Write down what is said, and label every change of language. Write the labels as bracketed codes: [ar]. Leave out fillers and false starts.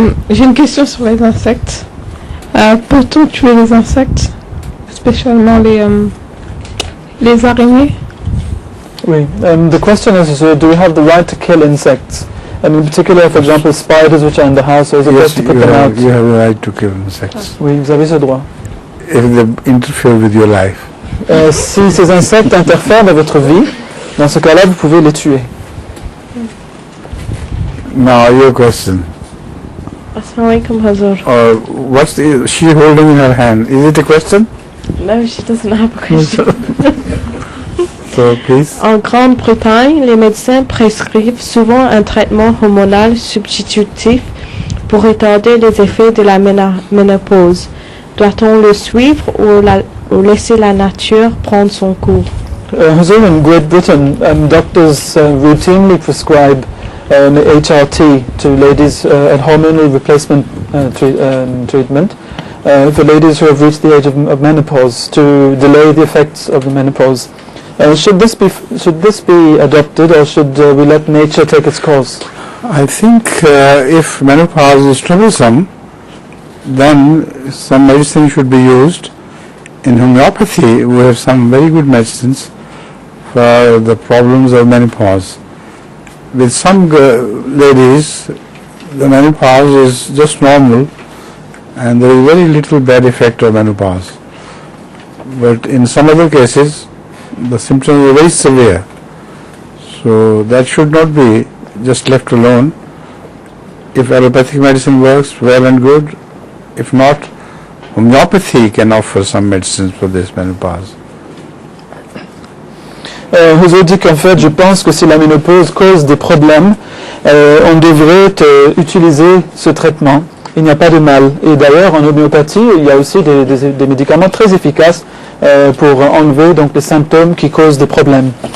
[fr] J'ai une question sur les insectes. Peut-on tuer les insectes, spécialement les araignées? Oui. [en] The question is, do we have the right to kill insects? And in particular, for example, spiders which are in the house, or is it best to put them out? You have the right to kill insects. [fr] Oui, vous avez ce droit. [en] If they interfere with your life. [fr] Si ces insectes interfèrent dans votre vie, dans ce cas-là, vous pouvez les tuer. [en] Now, your question. [ar] Assalamu alaikum, Hazur. [en] What's she holding in her hand? Is it a question? No, she doesn't have a question. So, please. [fr] En Grande-Bretagne, les médecins prescrivent souvent un traitement hormonal substitutif pour retarder les effets de la ménopause. Doit-on le suivre ou laisser la nature prendre son cours? [en] Hazur, in Great Britain, doctors routinely prescribe HRT to ladies at hormonal replacement treatment for ladies who have reached the age of menopause to delay the effects of the menopause. Should this be adopted, or should we let nature take its course? I think if menopause is troublesome, then some medicine should be used. In homeopathy, we have some very good medicines for the problems of menopause. With some ladies, the menopause is just normal, and there is very little bad effect of menopause. But in some other cases, the symptoms are very severe. So that should not be just left alone. If allopathic medicine works, well and good. If not, homeopathy can offer some medicines for this menopause. [fr] Vous dit qu'en fait, je pense que si la ménopause cause des problèmes, on devrait utiliser ce traitement. Il n'y a pas de mal. Et d'ailleurs, en homéopathie, il y a aussi des médicaments très efficaces pour enlever donc les symptômes qui causent des problèmes.